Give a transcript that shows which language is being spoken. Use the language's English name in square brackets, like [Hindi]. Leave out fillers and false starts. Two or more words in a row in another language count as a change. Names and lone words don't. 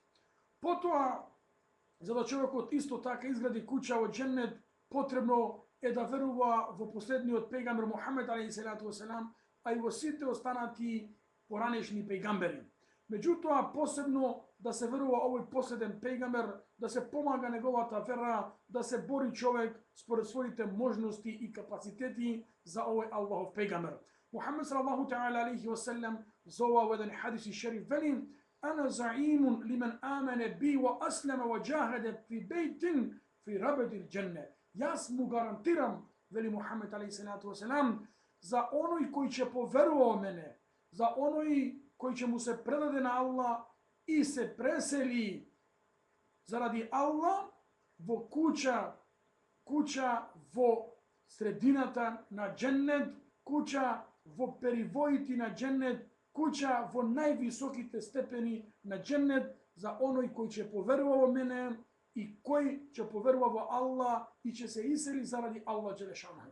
[Macedonian] Потоа, за да човекот исто така изгради куќа во џеннет, потребно е да верува во последниот пејгамбер Мухамед [Arabic] عليه الصلاة والسلام, [Macedonian] а и во сите останати поранешни пејгамбери. Меѓутоа, посебно да се верува овој последен пејгамбер, да се помага неговата вера, да се бори човек според своите можности и капацитети за овој Аллахов пејгамбер. Мухамед [Arabic] صلى الله تعالى عليه وسلم [Macedonian] за ова еден [Arabic] حديث شريف [Macedonian] вели: [Arabic] "أنا زعيم لمن آمن بي وأسلم وجاهد في بيت في ربض الجنة." [Macedonian] Јас му гарантирам, вели Мухамед [Arabic] عليه الصلاة والسلام, [Macedonian] за оној кој ќе поверува во мене, за оној кој ќе му се предаде на Аллах и се пресели заради Аллах во куќа во средината на дженнет, куќа во перивоите на дженнет, куќа во највисоките степени на дженнет за оној кој ќе поверува во мене и кој ќе поверува во Аллах и ќе се исели заради Аллах Джелешану.